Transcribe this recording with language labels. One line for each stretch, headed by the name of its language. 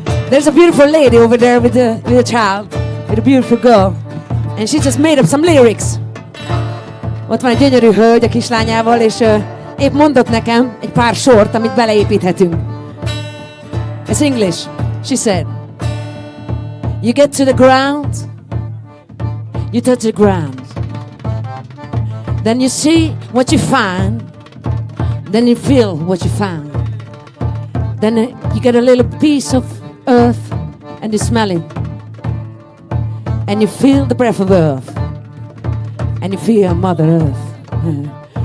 English: There's a beautiful lady over there with a child, with a beautiful girl, and she just made up some lyrics.
Hungarian: Ott van egy gyönyörű hölgy a kislányával, és épp mondott nekem egy pár sort, amit beleépíthetünk.
English: It's English. She said, you get to the ground, you touch the ground, then you see what you find, then you feel what you found, then you get a little piece of earth and you smell it, and you feel the breath of earth, and you feel Mother Earth.